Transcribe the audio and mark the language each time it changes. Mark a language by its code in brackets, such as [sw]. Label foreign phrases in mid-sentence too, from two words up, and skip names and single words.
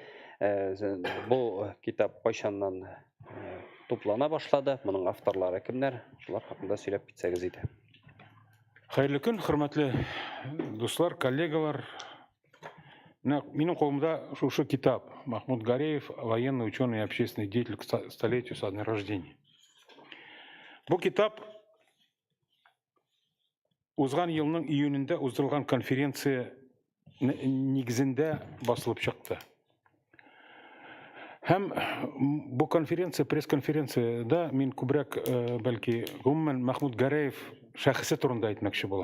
[tt] Бу китап кайчаннан туплана башлады, моның авторлары кемнәр? Шулар хакында сөйләп китсәгез иде. Хәерле көн, хөрмәтле дуслар, коллегалар. Минем қолымда шушы китап Махмуд Караев, [ru] военный, ученый и общественный деятель к столетию со дня рождения. [tt] Бу китап узган елның июнендә уздырылган конференция нигезендә басылып чыкты. Һәм бу конференция, пресс-конференцияда мин күбрәк бәлки гомумән Махмуд Караев шәхесе турында әйтмәкче булам.